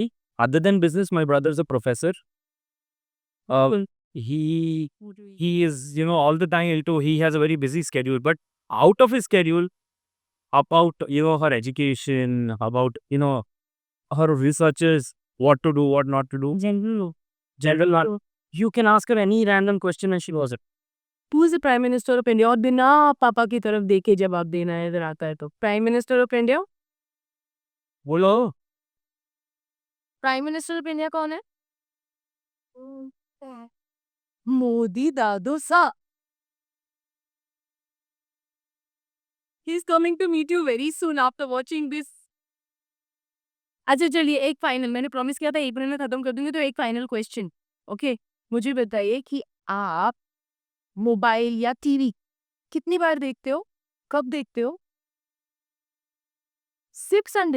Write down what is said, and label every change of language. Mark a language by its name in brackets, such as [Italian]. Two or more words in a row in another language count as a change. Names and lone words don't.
[English] Other than business, my brother is a professor. He is, all the time into, he has a very busy schedule, but out of his schedule, about, her education, about, her researches, what to do, what not to do. General knowledge. You can ask her any random question and she knows it. Who is the Prime Minister of India? [Hindi] और बिना पापा की तरफ देखे जवाब देना है इधर आता है तो. [English] Prime Minister of India? [Hindi] बोलो. [English] Prime Minister of India [Hindi] कौन है? मोदी दादू सा. [English] He's coming to meet you very soon after watching this. [Hindi] अच्छा चलिए, एक फाइनल, मैंने प्रॉमिस किया था 1 मिनट में खत्म कर दूंगी, तो एक [English] final question. [Hindi] ओके, मुझे बताइए कि आप मोबाइल या टीवी कितनी बार देखते हो, कब देखते हो? सिर्फ संडे.